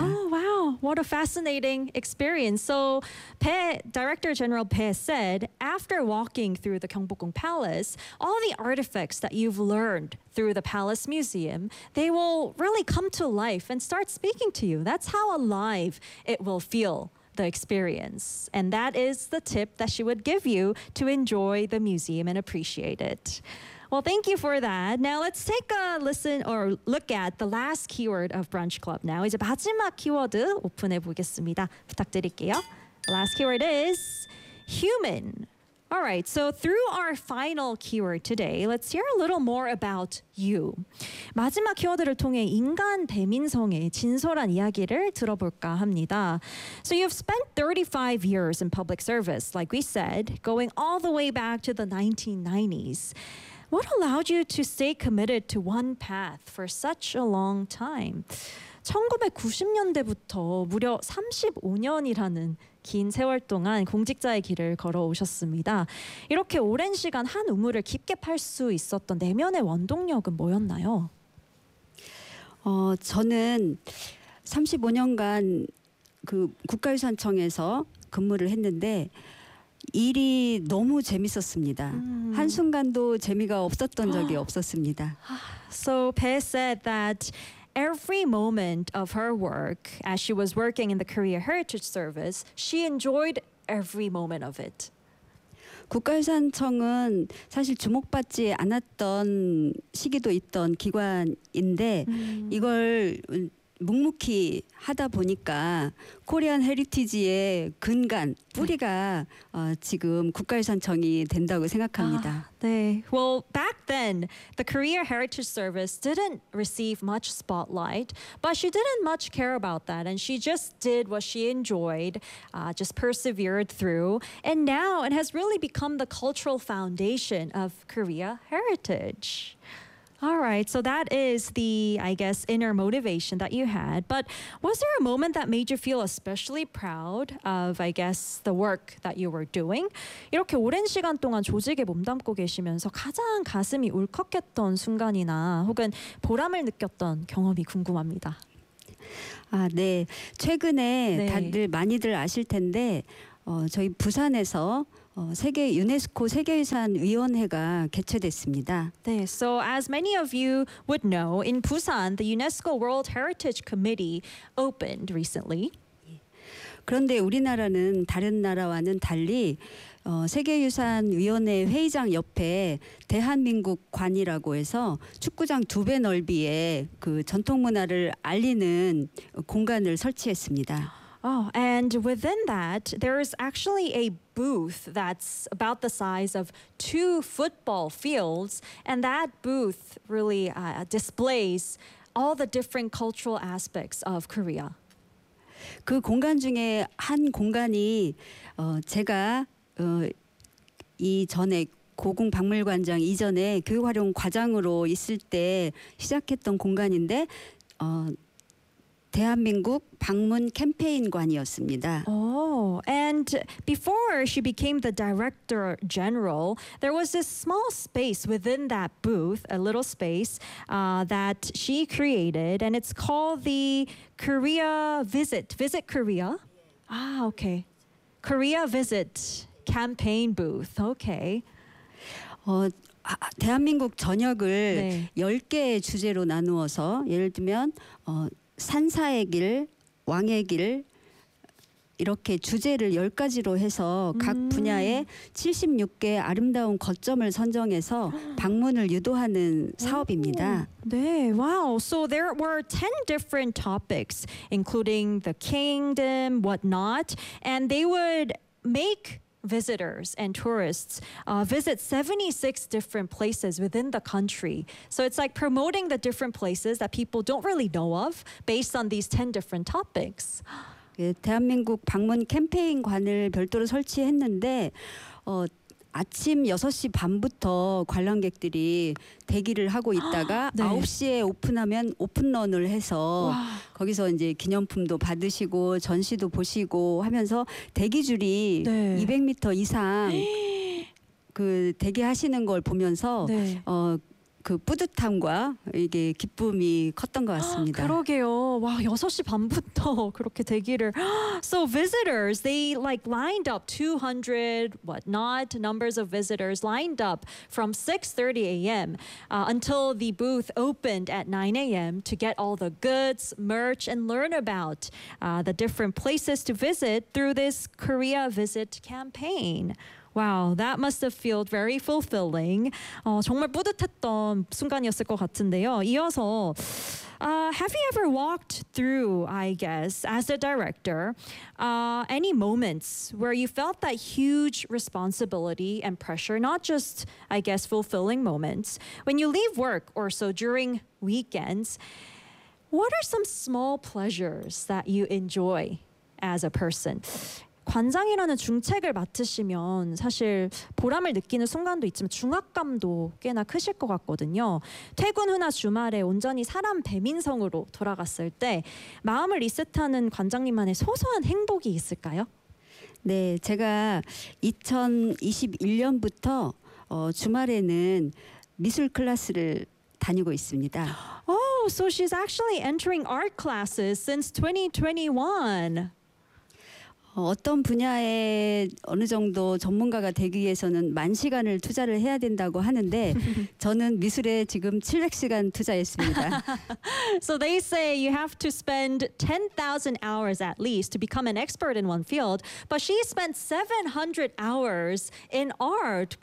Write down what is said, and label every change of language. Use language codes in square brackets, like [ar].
[en] Oh, wow. What a fascinating experience. So, Director General Pei said, after walking through the Gyeongbokgung Palace, all the artifacts that you've learned through the Palace Museum, they will really come to life and start speaking to you. That's how alive it will feel. The experience, and that is the tip that she would give you to enjoy the museum and appreciate it. Well, thank you for that. Now let's take a listen or look at the last keyword of Brunch Club. Now [ko] 이제 마지막 키워드 오픈해 보겠습니다. 부탁드릴게요. [en] The last keyword is human. All right, so through our final keyword today, let's hear a little more about you. [ko] 마지막 키워드를 통해 인간 배민성의 진솔한 이야기를 들어볼까 합니다. [en] So you've spent 35 years in public service, like we said, going all the way back to the 1990s. What allowed you to stay committed to one path for such a long time? [ko] 1990년대부터 무려 35년이라는 긴 세월 동안 공직자의 길을 걸어오셨습니다. 이렇게 오랜 시간 한 우물을 깊게 팔 수 있었던 내면의 원동력은 뭐였나요? 저는 35년간 그 국가유산청에서 근무를 했는데 일이 너무 재밌었습니다. 한순간도 재미가 없었던 적이 없었습니다. [en] So, Pei said that every moment of her work, as she was working in the Korea Heritage Service, she enjoyed every moment of it. [ko] 국가유산청은 사실 주목받지 않았던 시기도 있던 기관인데 이걸 묵묵히 하다 보니까 코리안 헤리티지의 근간, 뿌리가 지금 국가유산청이 된다고 생각합니다. 네. [en] Well, back then, the Korea Heritage Service didn't receive much spotlight, but she didn't much care about that, and she just did what she enjoyed, just persevered through, and now it has really become the cultural foundation of Korea heritage. All right, so that is the, I guess, inner motivation that you had. But was there a moment that made you feel especially proud of, I guess, the work that you were doing? [ko] 이렇게 오랜 시간 동안 조직에 몸담고 계시면서 가장 가슴이 울컥했던 순간이나 혹은 보람을 느꼈던 경험이 궁금합니다. 아, 네. 최근에 네. 다들 많이들 아실 텐데 저희 부산에서 세계 유네스코 세계유산 위원회가 개최됐습니다. [en] 네, so as many of you would know, in Busan, the UNESCO World Heritage Committee opened recently. [ko] 그런데 우리나라는 다른 나라와는 달리 세계유산 위원회 회의장 옆에 대한민국 관이라고 해서 축구장 두 배 넓이의 그 전통 문화를 알리는 공간을 설치했습니다. [en] Oh, and within that, there is actually a booth that's about the size of two football fields, and that booth really displays all the different cultural aspects of Korea. [ko] 그 공간 중에 한 공간이 제가 이전에 고궁 박물관장 이전에 교육활용 과장으로 있을 때 시작했던 공간인데 대한민국 방문 캠페인관이었습니다. [en] Oh, and before she became the director general, there was this small space within that booth, a little space that she created, and it's called the Korea Visit. Visit Korea? Ah, okay. Korea Visit Campaign Booth. Okay. [ko] 대한민국 전역을 네. 10개의 주제로 나누어서 예를 들면 산사의 길, 왕의 길, 이렇게 주제를 10가지로 해서 각 분야에 76개 아름다운 거점을 선정해서 방문을 유도하는 사업입니다. 네, wow. [en] So there were 10 different topics, including the kingdom, whatnot, and they would make visitors and tourists visit 76 different places within the country. So it's like promoting the different places that people don't really know of based on these 10 different topics. [ko] 예, 대한민국 방문 캠페인관을 별도로 설치했는데 아침 6시 반부터 관람객들이 대기를 하고 있다가 네. 9시에 오픈하면 오픈런을 해서 와. 거기서 이제 기념품도 받으시고 전시도 보시고 하면서 대기줄이 네. 200m 이상 그 대기하시는 걸 보면서 네. 그 뿌듯함과 이게 기쁨이 컸던 것 같습니다. 그러게요. 와, 6시 반부터 그렇게 대기를. [en] So visitors, they like lined up 200 whatnot numbers of visitors lined up from 6:30 a.m. Until the booth opened at 9 a.m. to get all the goods, merch, and learn about the different places to visit through this Korea Visit campaign. Wow, that must have felt very fulfilling. [ko] 정말 뿌듯했던 순간이었을 것 같은데요. 이어서, [en] have you ever walked through, I guess, as a director, any moments where you felt that huge responsibility and pressure, not just, I guess, fulfilling moments, when you leave work or so during weekends, what are some small pleasures that you enjoy as a person? [ko] 관장이라는 중책을 맡으시면 사실 보람을 느끼는 순간도 있지만 중압감도 꽤나 크실 것 같거든요. 퇴근 후나 주말에 온전히 사람 배민성으로 돌아갔을 때 마음을 리셋하는 관장님만의 소소한 행복이 있을까요? 네, 제가 2021년부터 주말에는 미술 클래스를 다니고 있습니다. [en] Oh, so she's actually entering art classes since 2021. [ko] 어떤 분야에 어느 정도 전문가가 되기 위해서는 만 시간을 투자를 해야 된다고 하는데 저는 미술에 지금 700시간 투자했습니다. [en] So they say you have to spend 10,000 hours at least to become an expert in one field, but she spent 700 hours in art.